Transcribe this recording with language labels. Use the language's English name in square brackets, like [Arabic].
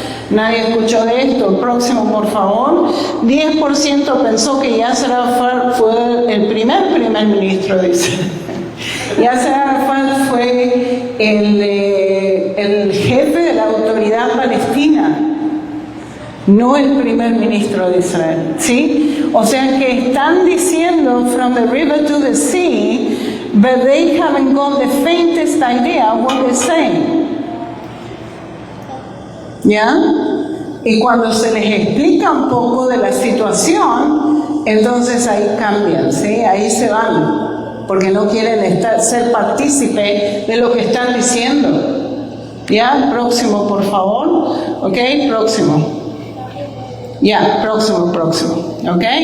[Spanish] Nadie escuchó de esto. Próximo, por favor. 10% pensó que Yasser Arafat fue el primer ministro de Israel. Yasser Arafat fue el jefe de la autoridad palestina, no el primer ministro de Israel. ¿Sí? O sea que están diciendo [English] from the river to the sea, but they haven't got the faintest idea of what they're saying. [Spanish] ¿Ya? Y cuando se les explica un poco de la situación, entonces ahí cambian, ¿sí? Ahí se van, porque no quieren ser partícipe de lo que están diciendo. ¿Ya? Próximo, por favor. ¿Ok? Próximo. Ya, próximo. ¿Ok?